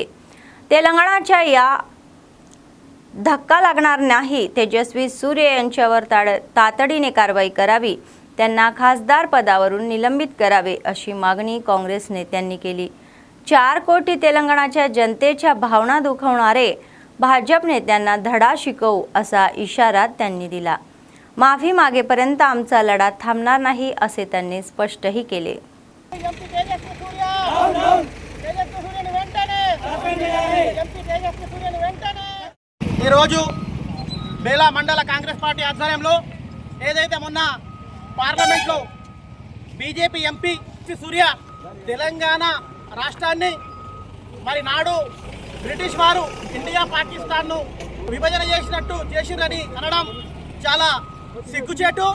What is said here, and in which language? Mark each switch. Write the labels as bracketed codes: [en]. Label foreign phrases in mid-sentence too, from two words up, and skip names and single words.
[mr] तेलंगणाच्या या धक्का लागणार नाही, तेजस्वी सूर्य यांच्यावर तातडीने कारवाई करावी, त्यांना खासदार पदावरून निलंबित करावे अशी मागणी काँग्रेस नेत्यांनी केली। 4 कोटी तेलंगणाच्या जनतेच्या भावना दुखवणारे भाजप नेत्यांना धडा शिकवू असा इशारा त्यांनी दिला। माफी मागेपर्यंत आमचा लढा थांबणार नाही असे त्यांनी स्पष्टही केले। [te] ఈరోజు బేలా మండల కాంగ్రెస్ పార్టీ ఆధ్వర్యంలో ఏదైతే మొన్న పార్లమెంట్లో బీజేపీ ఎంపీ సూర్య తెలంగాణ రాష్ట్రాన్ని మరి నాడు బ్రిటిష్ వారు ఇండియా పాకిస్తాన్ను విభజన చేసిరని అనడం చాలా సిగ్గుచేటు।